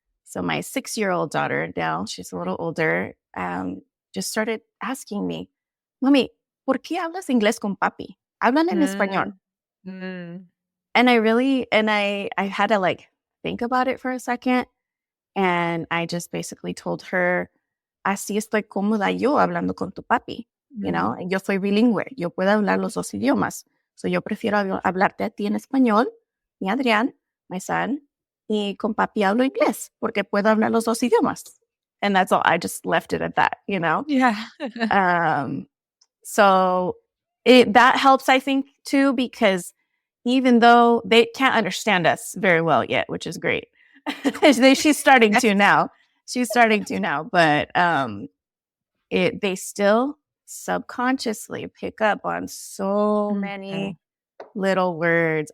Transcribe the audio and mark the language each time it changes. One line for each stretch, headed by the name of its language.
English: So my 6-year-old daughter, now she's a little older, just started asking me,
Spanish: Mami, ¿por qué hablas inglés con papi? Hablan en español.
English: And I had to think about it for a second. And I just basically told her,
Spanish: así estoy cómoda yo hablando con tu papi. Yo soy bilingüe, yo puedo hablar los 2 idiomas. So yo prefiero hablarte a ti en español, y Adrián,
English: my son,
Spanish: y con papi hablo inglés, porque puedo hablar los 2 idiomas.
English: And that's all. I just left it at that, Yeah. So that helps, I think, too, because even though they can't understand us very well yet, which is great. She's starting to now. But they still subconsciously pick up on so many little words.